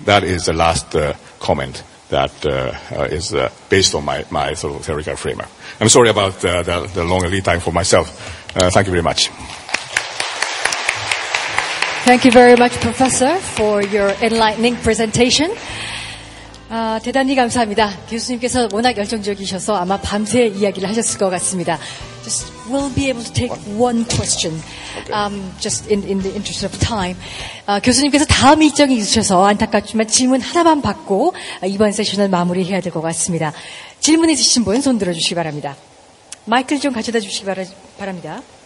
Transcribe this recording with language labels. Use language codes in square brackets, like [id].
[en] That is the last comment that is based on my sort of theoretical framework. I'm sorry about the long lead time for myself. Thank you very much. Thank you very much, Professor, for your enlightening presentation. [ko] 대단히 감사합니다. 교수님께서 워낙 열정적이셔서 아마 밤새 이야기를 하셨을 것 같습니다. [en] Just we'll be able to take one question, just in the interest of time. [ko] 교수님께서 다음 일정이 있으셔서 안타깝지만 질문 하나만 받고 이번 세션을 마무리해야 될 것 같습니다. 질문 있으신 분 손 들어주시기 바랍니다. 마이크를 좀 가져다 주시기 바랍니다.